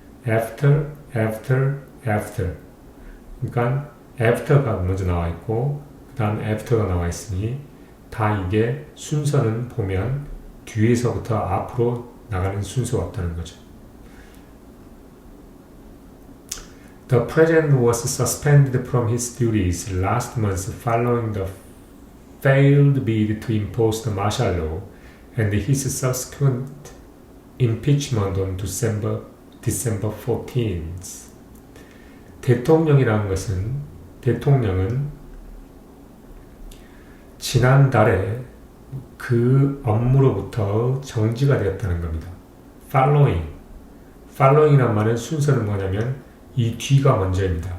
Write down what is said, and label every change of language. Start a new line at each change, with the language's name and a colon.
English: after, after, after.
Korean: 그러니까 after가 먼저 나와 있고 그 다음 after가 나와 있으니 다 이게 순서는 보면 뒤에서부터 앞으로 나가는 순서가 없다는 거죠.
English: The president was suspended from his duties last month following the failed bid to impose the martial law and his subsequent impeachment on December 14th.
Korean: 대통령이라는 것은 대통령은 지난달에 그 업무로부터 정지가 되었다는 겁니다. following이란 말은 순서는 뭐냐면 이 뒤가 먼저입니다.